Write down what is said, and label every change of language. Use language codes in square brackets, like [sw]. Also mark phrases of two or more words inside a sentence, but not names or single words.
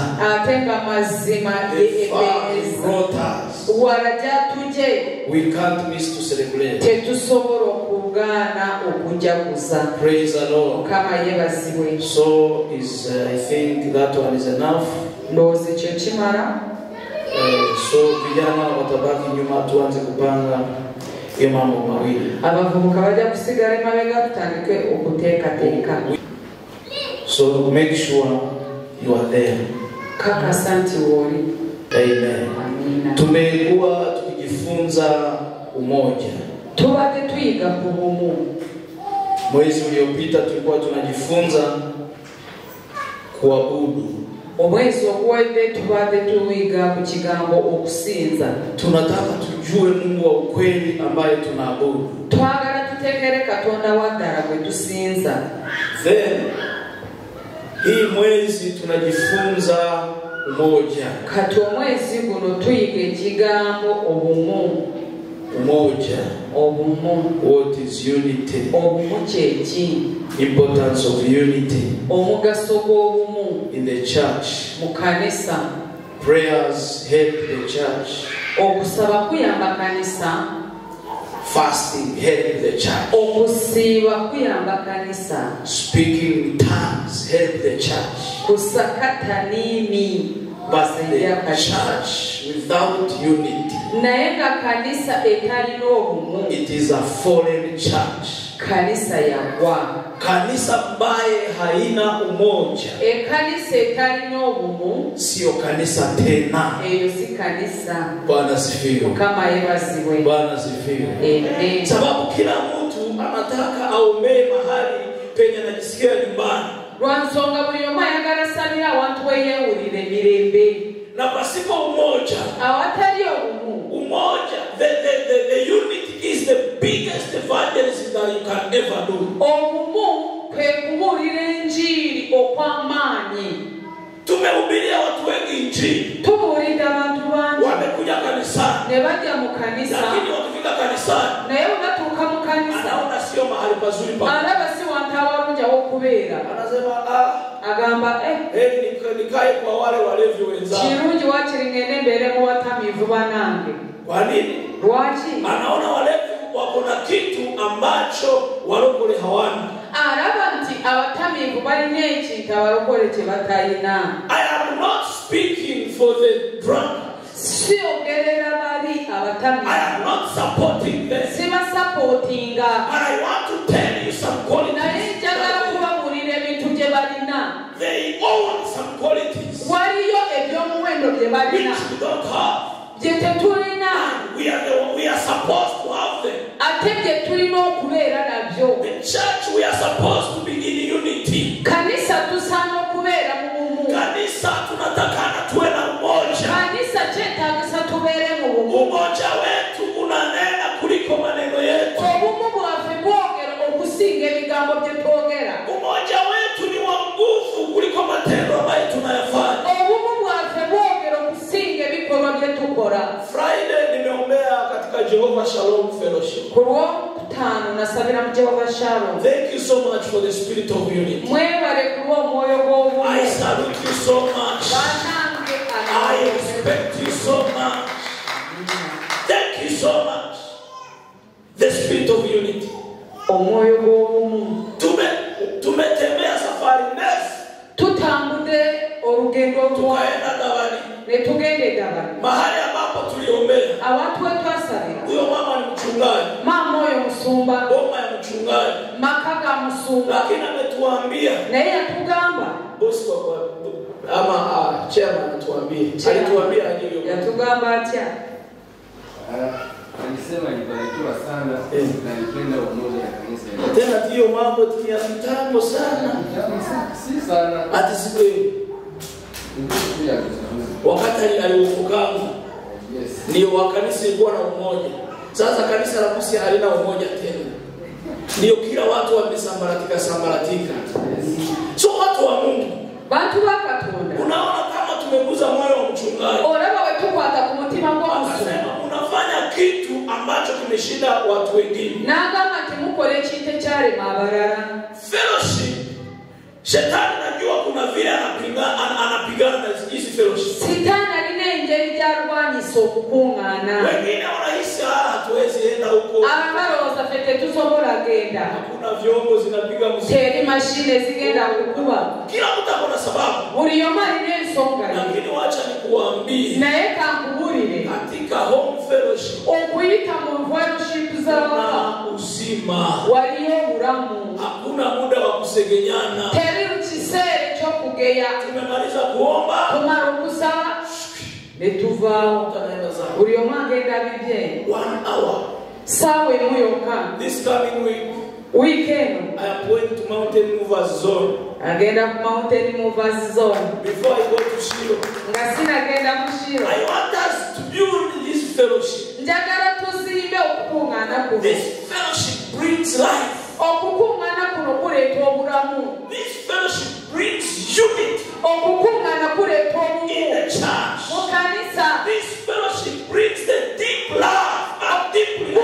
[en] The far He brought us. We can't miss to celebrate. Praise the Lord. So I think that one is enough. [sw] So vijana watabaki nyuma, tuanze kupanga hiyo mambo mawili. [en] So make sure you are there. Amen. [sw] Tumekuwa tukijifunza umoja. Mwezi uliopita tulikuwa tunajifunza kuabudu. Tunataka tujue Mungu wa ukweli ambaye tunaabudu. Then hii mwezi tunajifunza umoja. Umoja. [lg] Obumu. [en] What is unity? [lg] Obumu kyeki. [en] Importance of unity. [lg] Omugaso gw'obumu. [en] In the church. [lg] Mu kanisa. [en] Prayers help the church. [lg] Okusaba kuyamba kanisa. [en] Fasting help the church. [lg] Okusiiba kuyamba kanisa. [en] Speaking in tongues help the church. [sw] Kusakata nini. [en] But the church without unity, it is a fallen church. [lg] Kanisa yagwa. [sw] Kanisa ambaye haina umoja. [lg] Kanisa etalina obumu. [sw] Sio kanisa tena. [lg] Eyo si kanisa. [sw] Bwana asifiwe. [lg] Kama yebazibwe. [sw] Bwana asifiwe. Amen. Sababu kila mtu anataka aombee mahali penye anajisikia nyumbani. [lg] Lwansonga buli omu ayagala salira awantu weyewulira emirembe. [sw] Na pasipo umoja, [lg] awatali obumu, [sw] umoja, [en] the unity is the biggest evangelism that you can ever do. [lg] Obumu kwe kubuulira enjiri okw'amaanyi. [sw] Tumehubiria watu wengi injili. [lg] Tubuulira abantu bangi. [sw] Wamekuja kanisani. [lg] Ne bajja mu kanisa. [sw] Lakini wakifika kanisani, [lg] naye unatuuka mu kanisa. [sw] Anaona sio mahali pazuri pa. [lg] Alaba si wantu abalungi aw'okubeera. [sw] Anasema [lg] agamba [sw] nikae kwa wale walevi wenzangu. [lg] Kirungi wakiri ngende mbeere mu batamiivu banange. [sw] Kwa nini? [lg] Lwaki? [sw] Anaona walevi wako na kitu ambacho walokole hawana. [lg] Araba nti abatamiivu balina ekintu abalokole kye batalina. [en] I am not speaking for the drunk. [lg] Siogerera bali abatamiivu. [en] I am not supporting them. [lg] Sibasupportinga. [en] But I want to tell you some qualities. [lg] Naye njagala kubabuulira ebintu gye balina. [en] They own some qualities. [lg] Waliyo ebyomuwendo bye balina. [en] Which we don't have. [lg] Gye tetulina. [en] We are supposed to have them. [lg] Ate gye tulina okubeera nabyo. [en] The church, we are supposed to be in unity. [lg] Kanisa tusaana okubeera mu bumu. [sw] Kanisa tunatakana tuwe na umoja. [lg] Kanisa kyetaagisa tubeere mu bumu. [sw] Umoja wetu unanena kuliko maneno yetu. [lg] Obumu bwaffe bwogera okusinga ebigambo bye twogera. [sw] Umoja wetu ni wa nguvu kuliko matendo ambayo tunayafanya. [lg] Obumu bwaffe bwogera okusinga ebikolwa bye tukola. [sw] Friday nimeombea katika Jehovah Shalom Fellowship. [lg] Kulwokutaano nasabira mu Jehovah Shalom. [en] Thank you so much for the spirit of unity. [lg] Mwebale kulwa omwoyo gw'obumu. [en] I salute you so much. I respect you so much. Thank you so much. The spirit of unity. [lg] Omwoyo gw'obumu. [sw] Tumetembea safari ndefu. [lg] Tutambudde olugendo [sw] tukaenda Dabali. [lg] Ne tugende Dabali. [sw] Mahali ambapo tuliombea. [lg] Awantu wetwasabira. [sw] Huyo mama ni mchungaji. [lg] Mama oyo musumba. [sw] Boma ya mchungaji. [lg] Makaga musumba. [sw] Lakini ametuambia. [lg] Naye yatugamba. [sw] Bosi ama chairman atuambie. Alituambia aje? [lg] Yatugamba atya? [sw] Alisema nibarikiwa sana na nipenda umoja wa kanisa. Tena hiyo mambo ya kitambo sana. Si sana. Hata siku hiyo. Wakati aliofukamu. [en] Yes. [sw] Ndio wa kanisa ilikuwa na umoja. Sasa kanisa la Busia halina umoja tena. Ndio kila watu wamesambaratika. So watu wa Mungu, [lg] bantu bakatonda. [sw] Unaona kama tumeguza moyo wa mchungaji. [lg] Olaba wetukwata ku mutima gw'omusumba. [sw] Akasema unafanya kitu ambacho kimeshinda watu wengine. [lg] N'agamba nti mukole ekintu ekyalema abalala. [en] Fellowship. [sw] Shetani najua kuna vile anapigana na hizi fellowship. [lg] Shetani alina engeri gy'alwanyisa okukuŋŋaana. [sw] Wengine wanahisi hatuwezi enda huko. [lg] Abalowooza ffe tetusobola genda. [sw] Hakuna vyombo zinapiga muziki. [lg] Teri mashine zigenda kukuba. [sw] Kila mtu akona sababu. [lg] Buli omu alina ensonga. [sw] Lakini wacha nikuambie. [lg] Naye kankubulire. [sw] Katika [en] home fellowship. [lg] Okuyita mu fellowship z'awaka. [sw] Uzima. [lg] Waliyo obulamu. [sw] Hakuna muda wa kusegenyana. [lg] Teri kiseera ekyokugeya. [sw] Tumemaliza kuomba. [lg] Tumala okusaba. Netuvaawo. Buli omu agenda bibye. [en] 1 hour. [lg] Saawa emu yokka. [en] This coming week. Weekend. I am going to Mountain Movers Zone. [lg] Agenda ku Mountain Movers Zone. [en] Before I go to Shilo. [lg] Nga sinagenda mu Shilo. [en] I want us to build this fellowship. [lg] Njagala tuzimbe okukuŋŋaana kuno. [en] This fellowship brings life. [lg] Okukuŋŋaana kuno kuleeta obulamu. [en] This fellowship brings unity. [lg] Okukuŋŋaana kuleeta obumu. [en] In the church. [lg] Mu kanisa. [en] This fellowship brings the deep love and deep